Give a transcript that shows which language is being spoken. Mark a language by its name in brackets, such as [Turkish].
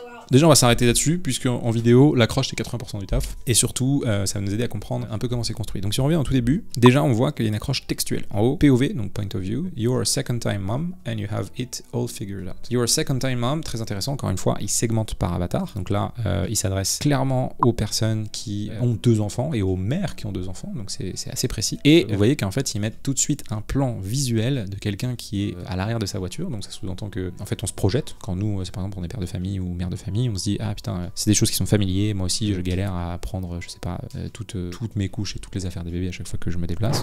[French] Déjà on va s'arrêter là-dessus, puisque en vidéo, l'accroche c'est 80% du taf, et surtout ça va nous aider à comprendre un peu comment c'est construit. Donc si on revient au tout début, déjà on voit qu'il y a une accroche textuelle. En haut, [English] POV, donc point of view, you're a second time mom and you have it all figured out. You're a second time mom, [French] très intéressant, encore une fois, il segmente par avatar, donc là il s'adresse clairement aux personnes qui ont 2 enfants et aux mères qui ont 2 enfants, donc c'est assez précis. Et vous voyez qu'en fait ils mettent tout de suite un plan visuel de quelqu'un qui est à l'arrière de sa voiture, donc ça sous-entend que en fait on se projette, quand nous, par exemple on est père de famille ou mère de famille, on se dit ah putain c'est des choses qui sont familiers, moi aussi je galère à prendre je sais pas toutes mes couches et toutes les affaires des bébés à chaque fois que je me déplace.